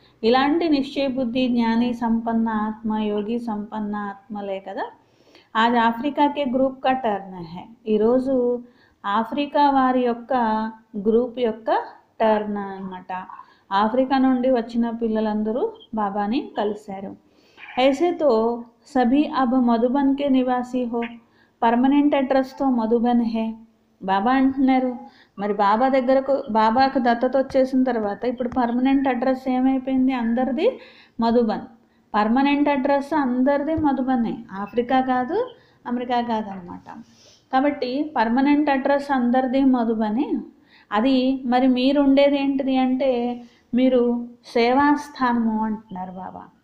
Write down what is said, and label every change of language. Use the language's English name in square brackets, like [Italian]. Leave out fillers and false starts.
[Telugu] ఇలాంటి నిశ్చయ బుద్ధి జ్ఞాని సంపన్న ఆత్మ, యోగి సంపన్న ఆత్మలే కదా [Hindi] ఆజ్ ఆఫ్రికాకే గ్రూప్ కా టర్న్ హై. [Telugu] ఈరోజు ఆఫ్రికా వారి యొక్క గ్రూప్ యొక్క టర్న్ అన్నమాట. ఆఫ్రికా నుండి వచ్చిన పిల్లలందరూ బాబాని కలిశారు. [Hindi] ऐसे तो सभी अब मधुबन के निवासी हो, పర్మనెంట్ అడ్రస్తో మధుబన్ హే. [Telugu] బాబా అంటున్నారు, మరి బాబా దగ్గరకు, బాబాకు దత్తత వచ్చేసిన తర్వాత ఇప్పుడు పర్మనెంట్ అడ్రస్ ఏమైపోయింది? అందరిది మధుబన్. పర్మనెంట్ అడ్రస్ అందరిది మధుబనే, ఆఫ్రికా కాదు, అమెరికా కాదనమాట. కాబట్టి పర్మనెంట్ అడ్రస్ అందరిది మధుబనే. అది మరి మీరు ఉండేది ఏంటిది అంటే మీరు సేవాస్థానము అంటున్నారు బాబా.